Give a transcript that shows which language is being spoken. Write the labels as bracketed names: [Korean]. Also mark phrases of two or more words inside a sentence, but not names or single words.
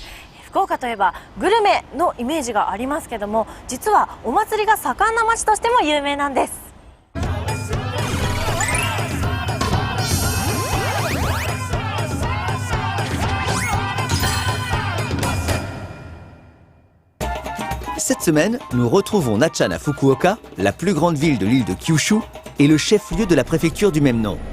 [Japanese] 福岡といえばグルメのイメージがありますけども、実はお祭りが盛んな町としても有名なんです。 [French] Cette semaine, nous retrouvons Natchan à Fukuoka, la plus grande ville de l'île de Kyushu et le chef-lieu de la préfecture du même nom.